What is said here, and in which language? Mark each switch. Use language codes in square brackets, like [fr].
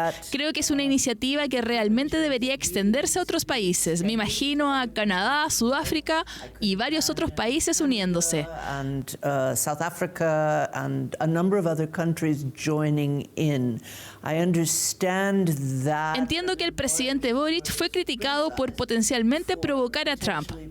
[es] Creo que es una iniciativa que realmente debería extenderse a otros países. Me imagino a Canadá, Sudáfrica y varios otros países uniéndose. [en] South Africa and a number of other countries joining in. I understand that. [es] Entiendo que el presidente Boric fue criticado por potencialmente provocar a Trump.